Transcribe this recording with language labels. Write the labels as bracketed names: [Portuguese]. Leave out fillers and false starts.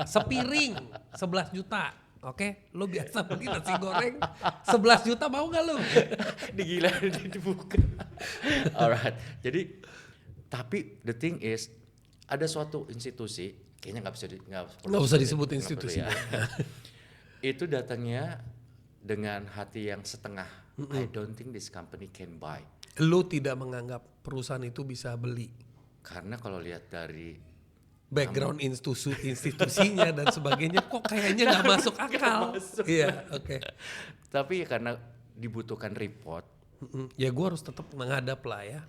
[Indonesian] Sepiring 11 juta. Oke, lo biasa beli nasi goreng 11 juta mau gak lo? Digila dibuka. Alright, jadi tapi [English] the thing is [Indonesian] ada suatu institusi, kayaknya nggak usah disebut nggak institusi. perlu ya. Itu datangnya dengan hati yang setengah. [English] I don't think this company can buy. [Indonesian] Lo tidak menganggap perusahaan itu bisa beli? Karena kalau lihat dari Background institusinya dan sebagainya kok kayaknya nggak masuk akal. Iya, oke. Tapi karena dibutuhkan report, Ya gue harus tetap menghadap lah ya.